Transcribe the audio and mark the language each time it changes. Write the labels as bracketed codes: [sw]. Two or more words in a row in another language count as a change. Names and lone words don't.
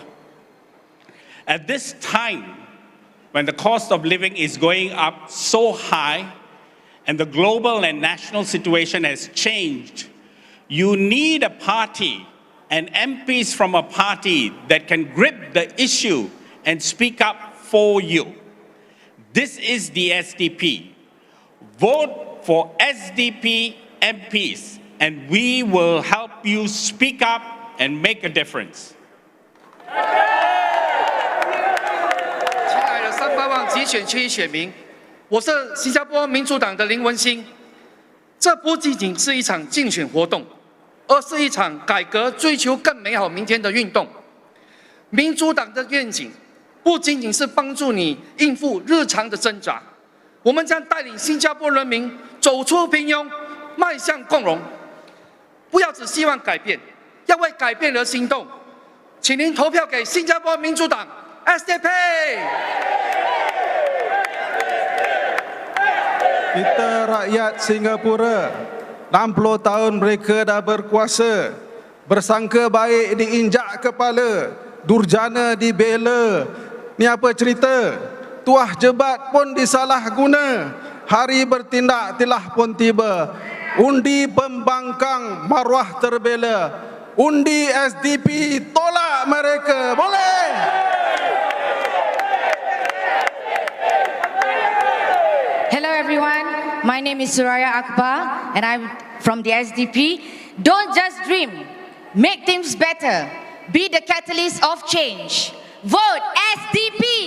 [en] At this time, when the cost of living is going up so high and the global and national situation has changed, you need a party and MPs from a party that can grip the issue and speak up for you. This is the SDP. Vote for SDP MPs and we will help you speak up and make a difference. [zh] 三八望集选区选民，我是新加坡民主党的林文兴。这不仅仅是一场竞选活动，而是一场改革、追求更美好明天的运动。民主党的愿景不仅仅是帮助你应付日常的挣扎，我们将带领新加坡人民走出平庸，迈向共荣。不要只希望改变，要为改变而行动。请您投票给新加坡民主党 SDP。 [ms] Kita rakyat Singapura, 60 tahun mereka dah berkuasa. bersangka baik diinjak kepala, durjana dibela. Ni apa cerita? Tuah jebat pun disalah guna, hari bertindak tilah pun tiba. Undi pembangkang maruah terbela, undi SDP tolak mereka. Boleh? [en] Hello everyone, my name is Suraya Akbar and I'm from the SDP. Don't just dream, make things better. Be the catalyst of change. Vote SDP!